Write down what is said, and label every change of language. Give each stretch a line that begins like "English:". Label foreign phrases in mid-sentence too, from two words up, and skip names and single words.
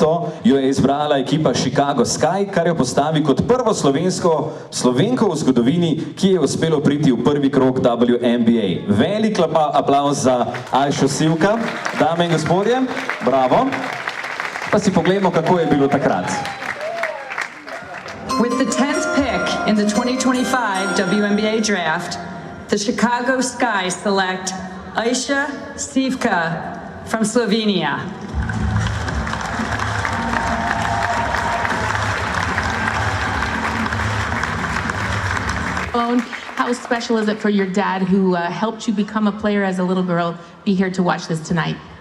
Slovenian: jo je izbrala ekipa Chicago Sky, kar jo postavi kot prvo Slovenko v zgodovini, ki je uspelo priti v prvi krog WNBA. Velik aplavz za Ajšo Sivka, dame in gospodje, bravo. Pa si pogledamo, kako je bilo takrat.
English: With the 10th pick in the 2025 WNBA draft, the Chicago Sky select Ajša Sivka from Slovenia. How special is it for your dad, who helped you become a player as a little girl, be here to watch this tonight?